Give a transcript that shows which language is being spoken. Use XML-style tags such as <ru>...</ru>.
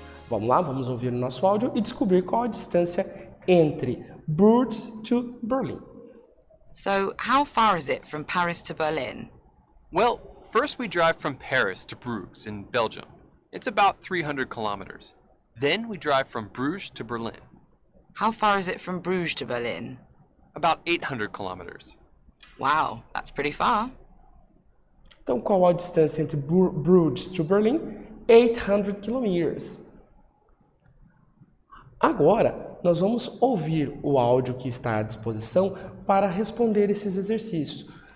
<pt>Vamos lá, vamos ouvir o nosso áudio e descobrir qual a distância entre Bruges to Berlin.</pt> <en>So, how far is it from Paris to Berlin? Well, first we drive from Paris to Bruges in Belgium. It's about 300 kilometers. Then we drive from Bruges to Berlin. How far is it from Bruges to Berlin? About 800 kilometers. Wow, that's pretty far.</en> <pt>Então, qual a distância entre Bruges to Berlin? 800 kilometers. Agora, nós vamos ouvir o áudio que está à disposição para responder esses exercícios.</pt>